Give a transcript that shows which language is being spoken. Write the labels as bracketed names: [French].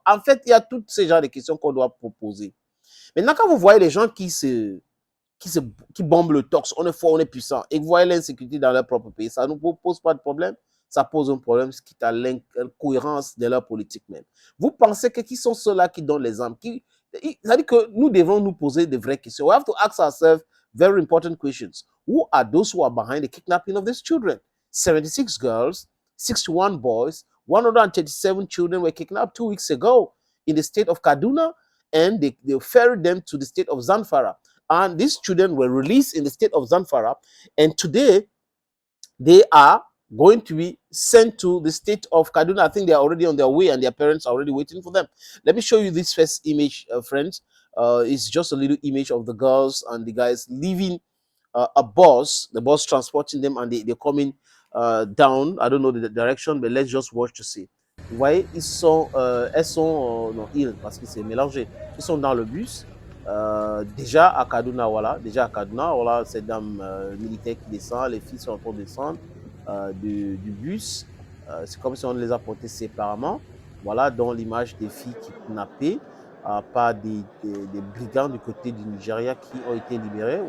[French] En fait, il y a tous ces genres de questions qu'on doit proposer. Maintenant, quand vous voyez les gens qui, se, qui bombent le torse, on est fort, on est puissant, et vous voyez l'insécurité dans leur propre pays, ça ne nous pose pas de problème, ça pose un problème qui est à l'incohérence de leur politique même. Vous pensez que qui sont ceux-là qui donnent les armes ça dit que nous devons nous poser de vraies questions. [English] We have to ask ourselves very important questions. Who are those who are behind the kidnapping of these children? 76 girls, 61 boys, 137 children were kidnapped 2 weeks ago in the state of Kaduna, and they ferried them to the state of Zamfara. And these children were released in the state of Zamfara. And today, they are going to be sent to the state of Kaduna. I think they are already on their way and their parents are already waiting for them. Let me show you this first image, friends. It's just a little image of the girls and the guys leaving a bus, the bus transporting them, and they're coming down. I don't know the direction, but let's just watch to see. [French] Vous voyez, elles sont, non, ils, parce que c'est mélangé. Ils sont dans le bus. Déjà à Kaduna, voilà, cette dame militaire qui descend, les filles sont en train de descendre du bus. C'est comme si on les a portées séparément. Voilà, dans l'image des filles kidnappées par des brigands du côté du Nigeria qui ont été libérés.